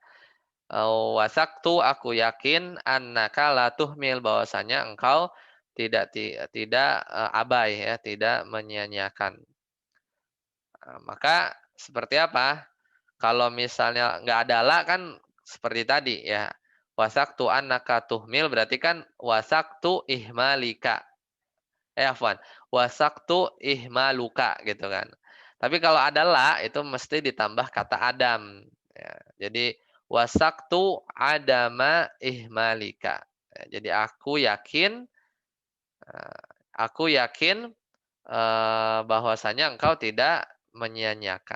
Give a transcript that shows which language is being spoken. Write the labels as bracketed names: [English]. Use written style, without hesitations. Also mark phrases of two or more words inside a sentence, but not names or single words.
[Indonesian] Wasaktu, aku yakin [Arabic] أنك لا تهمل, [Indonesian] bahwasanya engkau tidak abai, ya, tidak menyia-nyiakan. Maka seperti apa? Kalau misalnya nggak ada la kan seperti tadi ya. [Arabic] وثقت أنك تهمل [Indonesian] berarti kan [Arabic] وثقت إهمالك. عفوا. وثقت إهمالك [Indonesian] gitu kan. Tapi kalau ada la itu mesti ditambah kata adam. Ya, jadi [Arabic] وثقت عدم إهمالك. [Indonesian] Ya, jadi eh, aku yakin bahwasanya engkau tidak menyia-nyiakan.